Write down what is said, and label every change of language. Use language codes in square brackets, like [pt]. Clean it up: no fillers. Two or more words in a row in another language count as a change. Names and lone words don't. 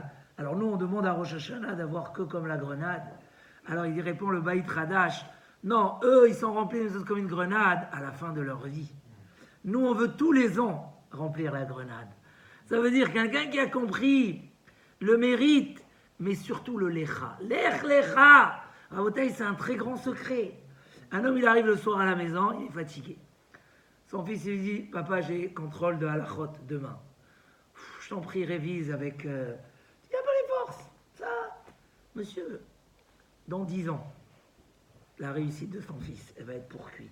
[fr] Alors nous, on demande à Rosh Hashanah d'avoir que comme la grenade. Alors il répond le Baït Radash, non, eux, ils sont remplis des mitzvot comme une grenade à la fin de leur vie. Nous, on veut tous les ans remplir la grenade. Ça veut dire quelqu'un qui a compris le mérite, mais surtout le lecha. [he] לך לך. [fr] Rabotai, c'est un très grand secret. Un homme, il arrive le soir à la maison, il est fatigué. Son fils, il lui dit, papa, j'ai contrôle de halachot demain. Je t'en prie, révise avec... Il n'y a pas les forces. Ça, monsieur, dans 10 ans, la réussite de son fils, elle va être pour qui?